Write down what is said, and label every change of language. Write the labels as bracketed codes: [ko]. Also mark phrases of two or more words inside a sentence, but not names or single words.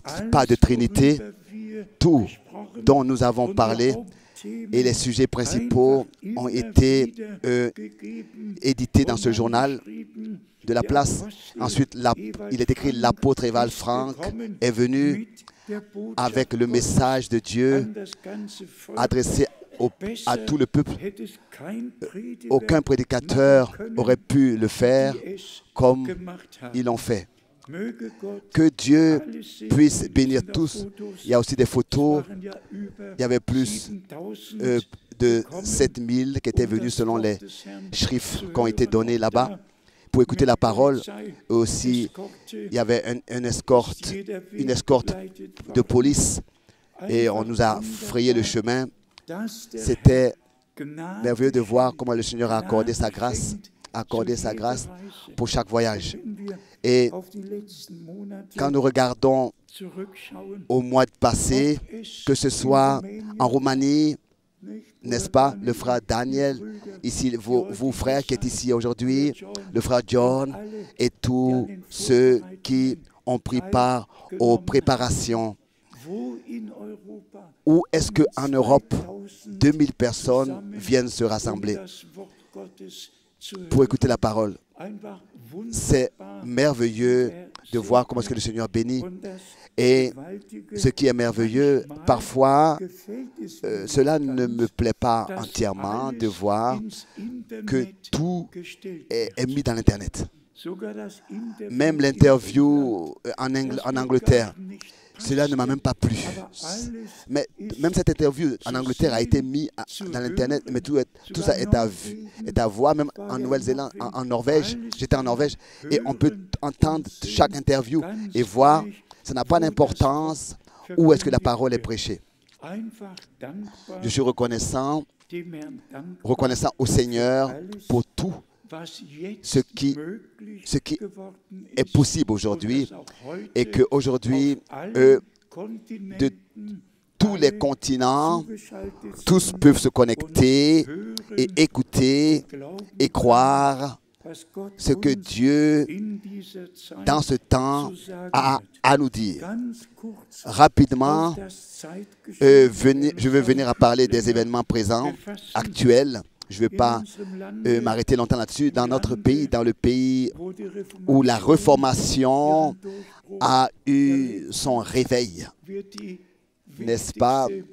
[de] Alles, [fr] pas de Trinité. [de] worüber wir [fr] Tout [de] gesprochen [fr] dont nous avons [de] unsere [fr] parlé [de] Hauptthemen [fr] et les sujets principaux [de] einfach [fr] ont [de] immer [fr] été [de] wieder gegeben [fr] édités dans [de] und [fr] ce journal [de] angeschrieben. [fr] de la [de] Der [fr] place. [de] Apostel [fr] Ensuite, [de] Ewald [fr] il est écrit [de] Frank [fr] l'apôtre Eval [de] ist Frank gekommen [fr] est venu [de] mit der Botschaft [fr] avec le [de] Gottes [fr] message de Dieu [de] an das ganze Volk. [fr] adressé à [de] Besser [fr] tout le peuple. [de] hätte es kein Prediger [fr] Aucun prédicateur [de] machen können, [fr] aurait pu le faire [de] die es [fr] comme [de] gemacht haben. [fr] ils l'ont fait. [de] Möge Gott [fr] Que Dieu [de] alles segnen. [fr] puisse bénir [de] Sind da [fr] tous. [de] Fotos? [fr] Il y a aussi des photos. [de] Waren ja über [fr] Il y avait plus 7000 de [de] gekommen, [fr] 7000 qui étaient [de] um [fr] venus [de] das [fr] selon [de] Wort [fr] les [de] des Herrn [fr] chiffres [de] zu [fr] qui ont été [de] hören. [fr] donnés [de] Auch [fr] là-bas [de] da [fr] pour écouter [de] mit [fr] la parole. [de] Polizei, [fr] Aussi, [de] Eskorte, [fr] il y avait une escorte, [de] jeder Weg [fr] une escorte [de] begleitet [fr] de [de] worden. [fr] police et on [de] Einfach [fr] nous a frayé le [de] wunderbar, [fr] chemin. [de] dass der [fr] C'était [de] Gnade [fr] merveilleux de voir [de] schenkt, [fr] comment le Seigneur a accordé sa grâce, [de] schenkt [fr] accordé [de] zu [fr] sa [de] jeder [fr] grâce [de] Reise. [fr] pour chaque voyage. [de] Wenn wir [fr] Et [de] auf die letzten Monate [fr] quand nous regardons [de] zurückschauen, [fr] au mois passé, [de] ob es [fr] que ce [de] in [fr] soit [de] Rumänien [fr] en Roumanie, [de] nicht, [fr] n'est-ce [de] oder [fr] pas, [de] Daniel, [fr] le frère [de] die [fr] Daniel, [de] Brüder, [fr] ici, [de] die [fr] vous [de] heute [fr] frères qui êtes [de] hier [fr] ici aujourd'hui, [de] John, [fr] le frère John [de] und alle, [fr] et tous [de] die an den [fr] ceux qui [de] Vorbereitungen [fr] ont pris part aux [de] teilgenommen [fr] préparations. [de] wo in Europa [fr] Où est-ce qu'en Europe, [de] 2000 [fr] 2000 personnes [de] zusammen, [fr] viennent se [de] um [fr] rassembler [de] das Wort Gottes zu [fr] pour [de] hören. [fr] écouter la parole? [de] Einfach [fr] C'est [de] wunderbar, [fr] merveilleux [de] wie er [fr] de voir comment est-ce que [de] segnet. [fr] le Seigneur bénit. [de] Und das [fr] Et [de] Gewaltige, [fr] ce qui est merveilleux, [de] manchmal [fr] parfois, [de] gefällt es mir [fr] cela [de] nicht [fr] ne [de] ganz, [fr] me plaît pas [de] dass [fr] entièrement [de] alles [fr] de voir [de] ins Internet [fr] que tout [de] gestellt [fr] est [de] wird. [fr] mis dans l'Internet. [de] Sogar das Interview [fr] Même [de] in [fr] l'interview [de] England, das [fr] en [de] mir [fr] Angleterre, [de] gar nicht [fr] cela ne m'a même pas plu. [de] Aber alles [fr] Mais [de] ist [fr] même cette interview en Angleterre a été mise dans l'Internet, mais tout ça est à voir, même en Nouvelle-Zélande, en Norvège. J'étais en Norvège et on peut entendre chaque interview et voir, ça n'a pas d'importance où est-ce que la parole est prêchée. [de] einfach dankbar [fr] Je suis reconnaissant [de] dem Herrn dankbar [fr] au Seigneur [de] alles, [fr] pour tout [de] was jetzt [fr] ce qui [de] möglich geworden [fr] est [de] ist [fr] possible [de] und [fr] aujourd'hui [de] dass auch heute [fr] et qu'aujourd'hui, [de] auf allen [fr] de [de] Kontinenten [fr] tous les [de] alle [fr] continents, [de] zugeschaltet [fr] tous [de] sind [fr] peuvent se [de] und [fr] connecter [de] hören [fr] et écouter [de] glauben [fr] et croire [de] was Gott [fr] ce que [de] uns [fr] Dieu, [de] in dieser Zeit [fr] dans ce temps, [de] zu sagen [fr] a [de] hat. [fr] à nous dire. [de] Ganz kurz [fr] Rapidement, [de] auf das Zeitgeschehen [fr] je veux venir à parler des événements présents, actuels. Je ne vais pas m'arrêter longtemps là-dessus. Dans notre pays, dans le pays où la Réformation a eu son réveil, n'est-ce pas?